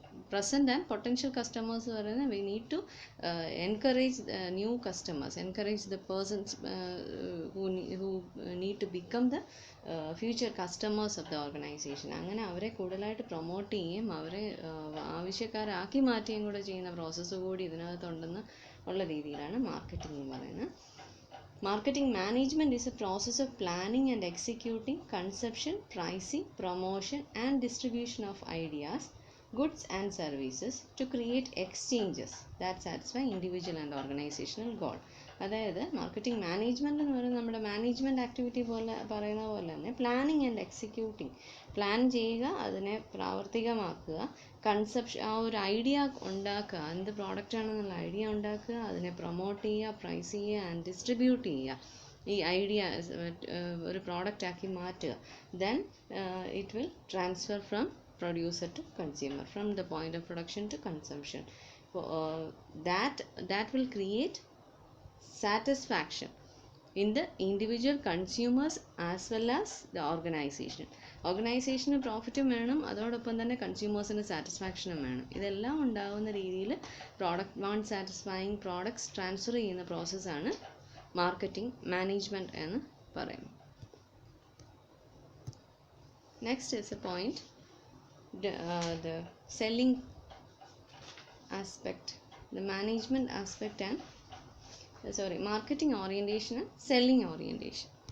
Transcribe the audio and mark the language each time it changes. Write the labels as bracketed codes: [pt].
[en] Present and potential customers പറയുന്നത് we need to encourage new customers, encourage the persons who need to become the future customers of the organization. [ml] അങ്ങനെ അവരെ കൂടുതലായിട്ട് promote ചെയ്യുകയും അവരെ ആവശ്യക്കാരാക്കി മാറ്റുകയും കൂടെ ചെയ്യുന്ന പ്രോസസ്സ് കൂടി ഇതിനകത്തുണ്ടെന്ന് ഉള്ള രീതിയിലാണ് മാർക്കറ്റിംഗ് എന്ന് പറയുന്നത്. [en] Marketing management is a process of planning and executing conception, pricing, promotion and distribution of ideas, goods and services to create exchanges that satisfy individual and organizational goal. [ml] അതായത് മാർക്കറ്റിംഗ് മാനേജ്മെൻറ്റ് എന്ന് പറയുന്നത് നമ്മുടെ management activity പോലെ പറയുന്ന പോലെ തന്നെ planning and executing, plan ചെയ്യുക, അതിനെ പ്രാവർത്തികമാക്കുക, കൺസെപ്ഷൻ, ആ ഒരു ഐഡിയ ഉണ്ടാക്കുക, എന്ത് പ്രോഡക്റ്റ് ആണെന്നുള്ള ഐഡിയ ഉണ്ടാക്കുക, അതിനെ പ്രൊമോട്ട് ചെയ്യുക, പ്രൈസ് ചെയ്യുക ആൻഡ് ഡിസ്ട്രിബ്യൂട്ട് ചെയ്യുക, ഈ ഐഡിയ ഒരു പ്രോഡക്റ്റ് ആക്കി മാറ്റുക. [en] Then it will transfer from producer to consumer, from the point of production to consumption. That will create satisfaction in the individual consumers as well as the organization. [ml] ഓർഗനൈസേഷന് പ്രോഫിറ്റും വേണം, അതോടൊപ്പം തന്നെ കൺസ്യൂമേഴ്സിന് സാറ്റിസ്ഫാക്ഷനും വേണം. ഇതെല്ലാം ഉണ്ടാകുന്ന രീതിയിൽ വാണ്ട് സാറ്റിസ്ഫൈയിങ് പ്രോഡക്ട്സ് ട്രാൻസ്ഫർ ചെയ്യുന്ന പ്രോസസ്സാണ് മാർക്കറ്റിംഗ് മാനേജ്മെൻറ്റ് എന്ന് പറയുന്നത്. [en] Next is a point, the selling aspect, the management aspect and marketing orientation and selling orientation.